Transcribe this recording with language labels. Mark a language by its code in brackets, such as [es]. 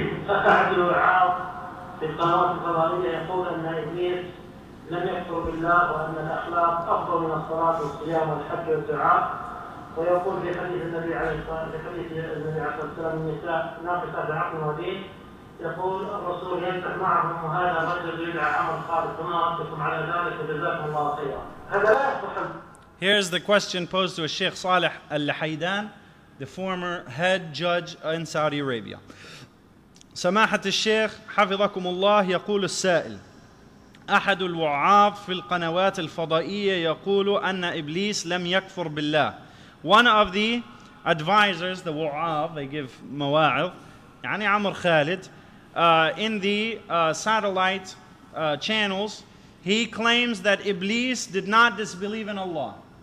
[ar] أحد الوعاظ في القنوات الفضائية يقول أن إبليس لم يكفر بالله وأن الأخلاق أفضل من الصلاة والصيام والحج والدعاء، ويقول في حديث النبي عليه الصلاة والسلام النساء ناقصة بعقل ودين، يقول الرسول يمسح معهم وهذا الرجل يدعى عمر خالد، فما ردكم على ذلك وجزاكم الله خيرا. هذا لا يصح. [en] Here's the question posed to a Shaykh Salih al-Luhaydan, the former head judge in Saudi Arabia. [ar] سماحة الشيخ حفظكم الله، يقول السائل: أحد الوعاظ في القنوات الفضائية يقول أن إبليس لم يكفر بالله. [en] One of the advisors, the wa'av, they give mawa'idh, يعني Amr Khalid, in the satellite channels, he claims that Iblis did not disbelieve in Allah.